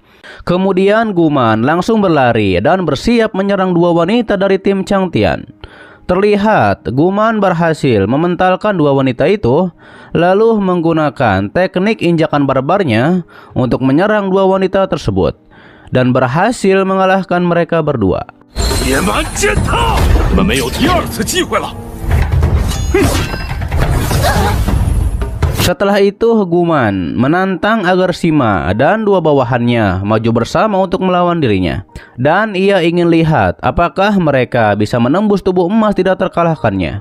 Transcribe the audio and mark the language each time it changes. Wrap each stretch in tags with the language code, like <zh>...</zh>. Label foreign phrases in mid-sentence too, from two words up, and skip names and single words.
<id>Kemudian Guman langsung berlari dan bersiap menyerang 2 wanita dari tim Changtian. Terlihat Guman berhasil mementalkan 2 wanita itu, lalu menggunakan teknik injakan barbarnya untuk menyerang 2 wanita tersebut, dan berhasil mengalahkan mereka berdua.</id> <zh>野蛮践踏！你们没有第2次机会了。</zh> <id>Setelah itu Guman menantang agar Sima dan 2 bawahannya maju bersama untuk melawan dirinya. Dan ia ingin lihat apakah mereka bisa menembus tubuh emas tidak terkalahkannya.</id>